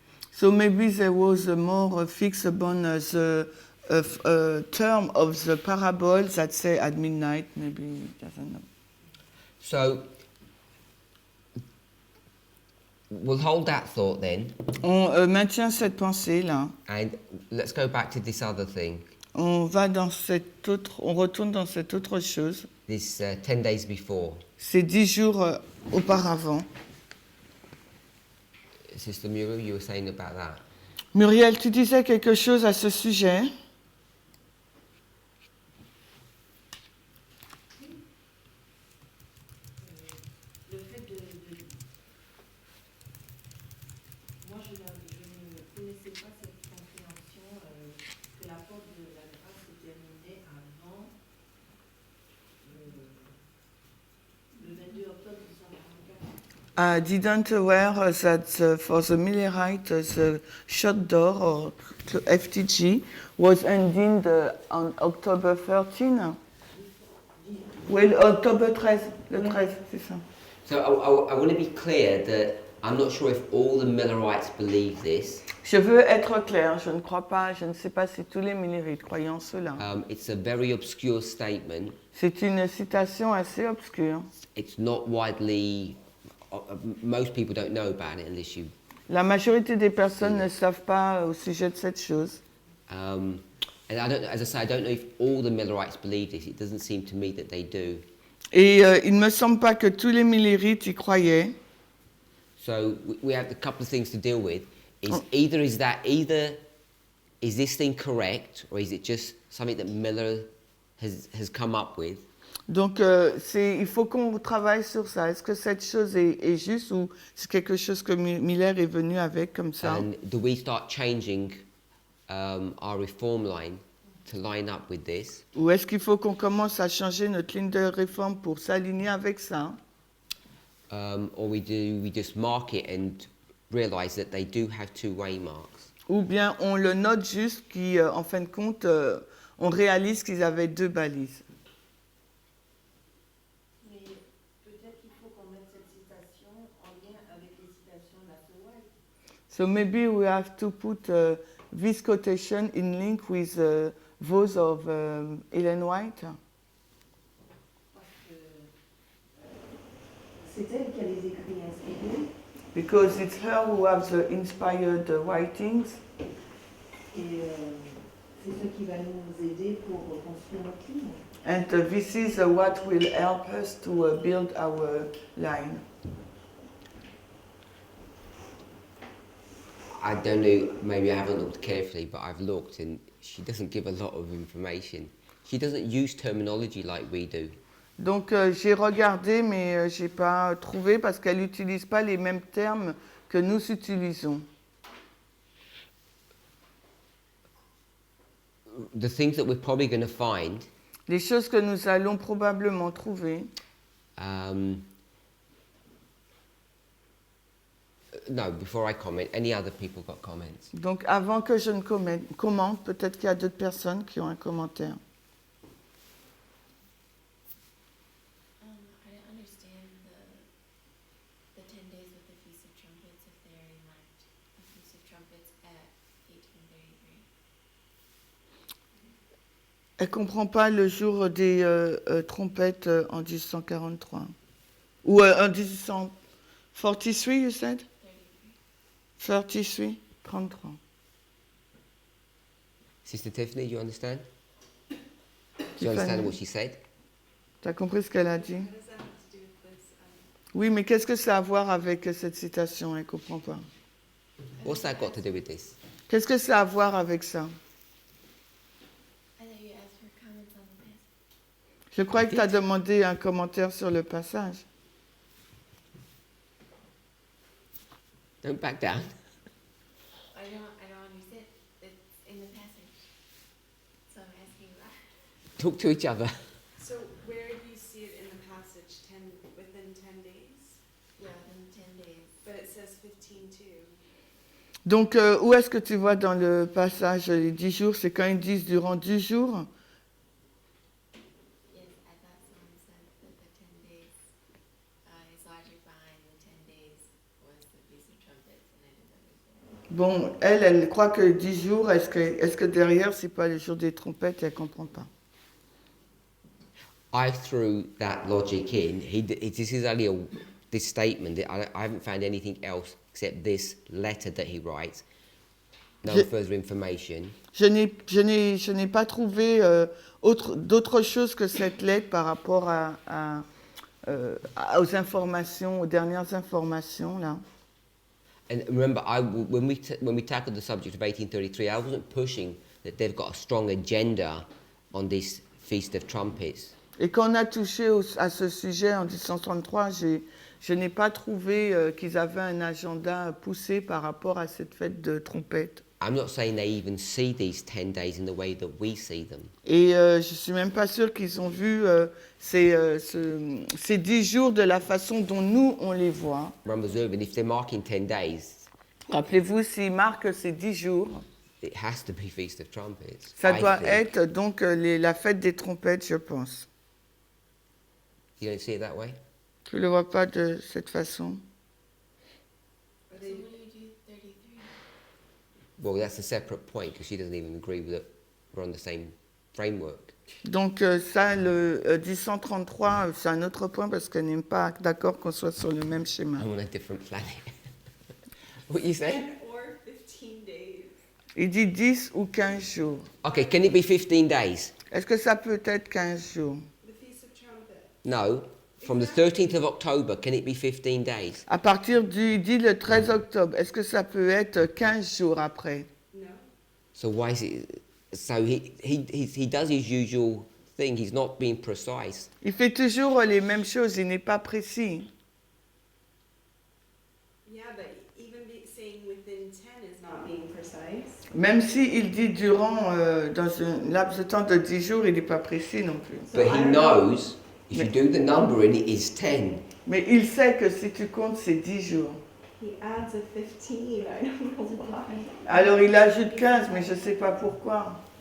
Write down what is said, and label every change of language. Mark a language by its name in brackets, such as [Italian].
[English] So maybe there was a more fixed upon the term of the parable that say at midnight, maybe, doesn't know. So, we'll hold that thought then, [French] On maintient cette pensée-là. [English] and let's go back to this other thing. [French] On retourne dans cette autre chose. [English] This 10 days before. [French] C'est 10 jours auparavant. [English] Sister Muriel, you were saying about that. [French] Muriel, tu disais quelque chose à ce sujet? Le fait moi, je ne connaissais pas cette compréhension que la porte de la grâce se terminait avant le 22 octobre 1944. [English] I didn't aware that for the Millerite, the shut door or FTG was ending on October 13. [French] Oui, Octobre 13, le 13, c'est ça. [English] So, I want to be clear that I'm not sure if all the Millerites believe this. [French] Je veux être clair, je ne sais pas si tous les Millerites croyaient en cela. [English] It's a very obscure statement. [French] C'est une citation assez obscure. [English] It's not widely... most people don't know about it unless you... [French] La majorité des personnes ne savent pas au sujet de cette chose. [English] And as I say, I don't know if all the Millerites believe this. It doesn't seem to me that they do. [French] Et il ne me semble pas que tous les Millerites y croyaient. [English] So we have a couple of things to deal with. Either is this thing correct, or is it just something that Miller has come up with? [French] Donc il faut qu'on travaille sur ça. Est-ce que cette chose est juste ou c'est quelque chose que Miller est venu avec comme ça? [English] And do we start changing our reform line to line up with this? [French] Ou est-ce qu'il faut qu'on commence à changer notre ligne de réforme pour s'aligner avec ça? [English] Or we just mark it and realize that they do have two waymarks? [French] Ou bien on le note juste qu'en fin de compte, on réalise qu'ils avaient deux balises. Mais peut-être qu'il faut qu'on mette cette citation en lien avec les citations d'Afterwhite. [English] So maybe we have to put this quotation in link with those of Ellen White. [French] Parce que c'est elle qui a les écrits inspirés. [English] Because it's her who has the inspired writings. [French] Et c'est ce qui va nous aider pour construire notre ligne. [English] And this is what will help us to build our line. I don't know, maybe I haven't looked carefully, but I've looked and she doesn't give a lot of information. She doesn't use terminology like we do. [French] Donc j'ai regardé, mais j'ai pas trouvé parce qu'elle n'utilise pas les mêmes termes que nous utilisons. [English] The things that we're probably going to find, [French] Les choses que nous allons probablement trouver, [English] No, before I comment, any other people got comments? [French] Donc avant que je ne commente, peut-être qu'il y a d'autres personnes qui ont un commentaire. [English] I didn't understand the 10 days with the Feast of Trumpets if they already marked the Feast of Trumpets at 1833. [French] Elle ne comprend pas le jour des trompettes en 1843. Ou en [English] 1843, you said? 33, 33. Sister Tiffany, do you understand? Do you understand what she said? Tu as compris ce qu'elle a dit? What does that have to do with this? [French] Oui, mais qu'est-ce que ça a à voir avec cette citation? Elle ne comprend pas. [English] What's that got to do with this? [French] Qu'est-ce que ça a à voir avec ça? [English] I thought you asked for comments on the passage. [French] Je crois que tu as demandé un commentaire sur le passage. [English] Don't back down. I don't understand. It's in the passage. So I'm asking that. Talk to each other. So where do you see it in the passage? Within 10 days? Yeah, within 10 days. But it says 15 too. [French] Donc, où est-ce que tu vois dans le passage les 10 jours? C'est quand ils disent durant 10 jours? [English] Yes, I thought someone said that the 10 days, his logic behind the 10 days was the Feast of Trumpets, and I didn't understand. [French] Bon, elle croit que 10 jours, est-ce que derrière, c'est pas le jour des trompettes? Elle ne comprend pas. [English] I threw that logic in. This is only this statement. I haven't found anything else except this letter that he writes. No further information. [French] Je n'ai pas trouvé d'autre chose que cette lettre par rapport aux informations, aux dernières informations là. [English] And remember, when we tackled the subject of 1833, I wasn't pushing that they've got a strong agenda on this Feast of Trumpets. [French] Et quand on a touché à ce sujet en 1833, je n'ai pas trouvé qu'ils avaient un agenda poussé par rapport à cette fête de trompette. [English] I'm not saying they even see these 10 days in the way that we see them. [French] Et je suis même pas sûre qu'ils ont vu ces 10 jours de la façon dont nous, on les voit. [English] Remember, Zervin, if they're marking 10 days, [French] Rappelez-vous, s'ils marquent ces 10 jours, [English] it has to be Feast of Trumpets. [French] ça [English] I [French] doit [English] think. [French] être donc la fête des trompettes, je pense. [English] You don't see it that way? [French] Tu ne le vois pas de cette façon? [English] So what do you do 33? Well, that's a separate point because she doesn't even agree with it. We're on the same framework. [French] Donc ça, le 1033, c'est un autre point parce qu'elle n'est pas d'accord qu'on soit sur le même schéma. [English] I'm on a different planet. What you say? 10 or 15 days. [French] Il dit 10 ou 15 jours. [English] Okay, can it be 15 days? [French] Est-ce que ça peut être 15 jours? [English] The Feast of Trumpets. No. From the 13th of October, can it be 15 days? [French] À partir il dit le 13 octobre, est-ce que ça peut être 15 jours après? [English] No. So why is it? So he does his usual thing. He's not being precise. [French] Il fait toujours les mêmes choses, il n'est pas précis. [English] Yeah, but even saying within 10 is not being precise. [French] Même s'il dit durant, dans un laps de temps de 10 jours, il n'est pas précis non plus. [English] But he knows if you do the numbering, it is 10. [French] Mais il sait que si tu comptes, c'est 10 jours. [English] He adds a 15. I don't know why. [French] Alors il ajoute 15, mais je ne sais pas pourquoi.